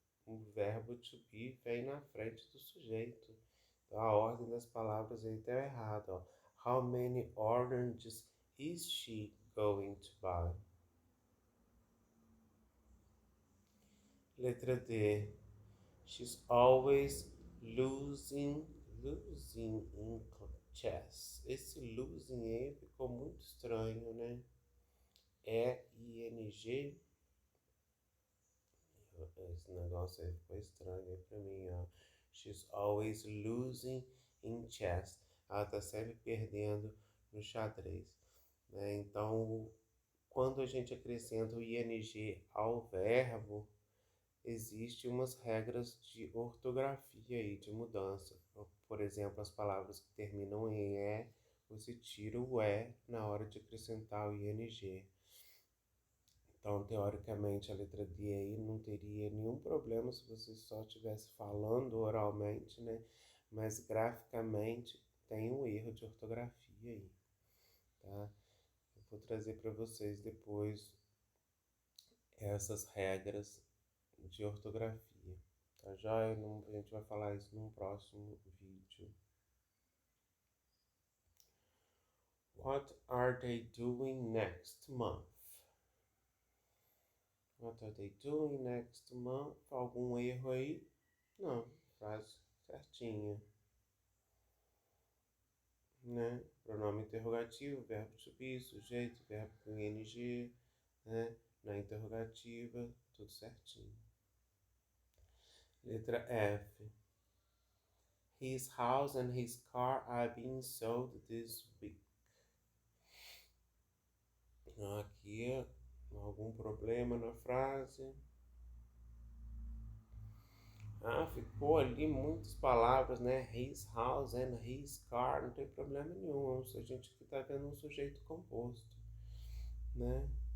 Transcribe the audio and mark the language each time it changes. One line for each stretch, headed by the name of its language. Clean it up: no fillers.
Portuguese: O verbo to be vem na frente do sujeito. Então a ordem das palavras aí está errada. Ó.
English: How many oranges is she going to buy?
Portuguese: Letra D.
English: She's always losing in chess.
Portuguese: Esse losing aí ficou muito estranho, né? E-I-N-G. Esse negócio aí ficou estranho aí pra mim, ó.
English: She's always losing in chess.
Portuguese: Ela tá sempre perdendo no xadrez. Né? Então, quando a gente acrescenta o ing ao verbo, existem umas regras de ortografia e de mudança. Por exemplo, as palavras que terminam em E, você tira o E na hora de acrescentar o ing. Então, teoricamente, a letra D aí não teria nenhum problema se você só estivesse falando oralmente, né? Mas graficamente tem um erro de ortografia aí, tá? Eu vou trazer para vocês depois essas regras de ortografia, tá joia? A gente vai falar isso num próximo vídeo.
English: What are they doing next month? What are they doing next month?
Portuguese: Algum erro aí? Não, frase certinha. Né? Pronome interrogativo, verbo to be, sujeito, verbo com ing, né? Na interrogativa, tudo certinho. Letra F.
English: His house and his car are being sold this week.
Portuguese: Aqui, algum problema na frase? Ficou ali muitas palavras, né?
English: His house and his car,
Portuguese: não tem problema nenhum. A gente aqui tá vendo um sujeito composto, né?